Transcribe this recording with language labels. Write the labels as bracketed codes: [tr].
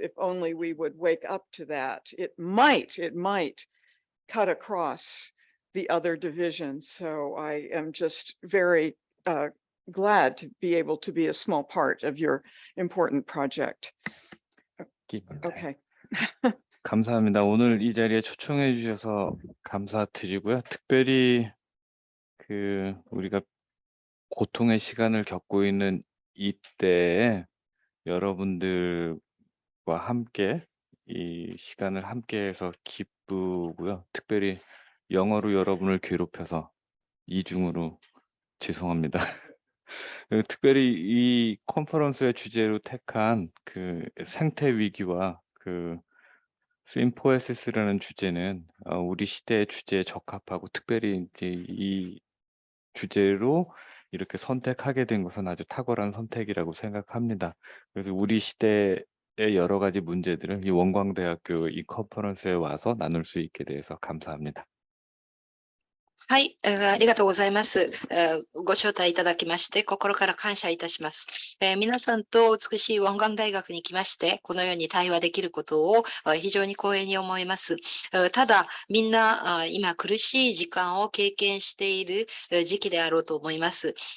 [en] If only we would wake up to that. It might cut across the other divisions. So I am just very glad to be able to be a small part of your important project. Okay. [ko] 감사합니다. 오늘 이 자리에 초청해 주셔서 감사드리고요. 특별히 우리가 고통의 시간을 겪고 있는 이때에 여러분들과 함께 이 시간을 함께해서 기쁘고요. 특별히 영어로 여러분을 괴롭혀서 이중으로 죄송합니다. 특별히 이 컨퍼런스의 주제로 택한 생태 위기와 심포에시스라는 주제는 우리 시대의 주제에 적합하고, 특별히 이제 이 주제로 이렇게 선택하게 된 것은 아주 탁월한 선택이라고 생각합니다. 그래서 우리 시대의 여러 가지 문제들을 이 원광대학교 이 컨퍼런스에 와서 나눌 수 있게 돼서 감사합니다. [ja] はい、ありがとうございます。ご招待いただきまして、心から感謝いたします。皆さんと美しい원광大学に来まして、このように対話できることを非常に光栄に思います。ただ、みんな今苦しい時間を経験している時期であろうと思います。